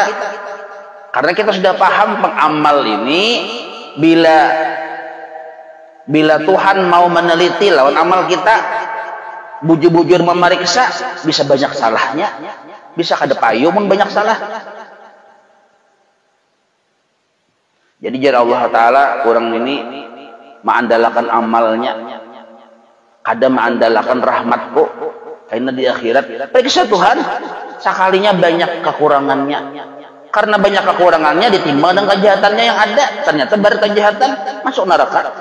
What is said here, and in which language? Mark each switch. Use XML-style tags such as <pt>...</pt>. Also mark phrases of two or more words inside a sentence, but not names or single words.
<id>Karena kita sudah paham pengamal ini bila Tuhan mau meneliti lawan amal kita, bujur-bujur memeriksa, bisa banyak salahnya, bisa</id> <bjn>kada payu</bjn> <id>pun banyak salah. Jadi jar Allah Ta'ala orang ini mengandalkan amalnya, kada mengandalkan rahmatku, karena di akhirat periksa Tuhan, sekalinya banyak kekurangannya. Karena banyak kekurangannya ditimbang dengan kejahatannya yang ada, ternyata baru kejahatan masuk neraka.</id>